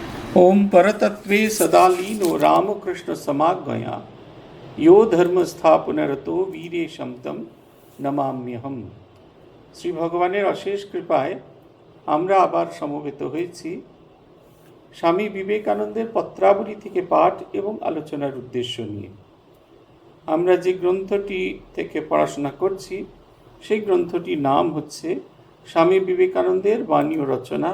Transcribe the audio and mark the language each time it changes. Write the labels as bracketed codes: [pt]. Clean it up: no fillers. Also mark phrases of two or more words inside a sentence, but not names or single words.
[sa] ओम परतत्वे सदा लीनो रामकृष्ण समाज्ञया यो धर्म स्थापनरतो वीरे शमतम नमाम्यहम। [bn] শ্রী ভগবানের অশেষ কৃপায় আমরা আবার সমবেত হয়েছি স্বামী বিবেকানন্দের পত্রাবলী থেকে পাঠ এবং আলোচনার উদ্দেশ্য নিয়ে। আমরা যে গ্রন্থটি থেকে পড়াশোনা করছি সেই গ্রন্থটির নাম হচ্ছে স্বামী বিবেকানন্দের বাণী ও রচনা।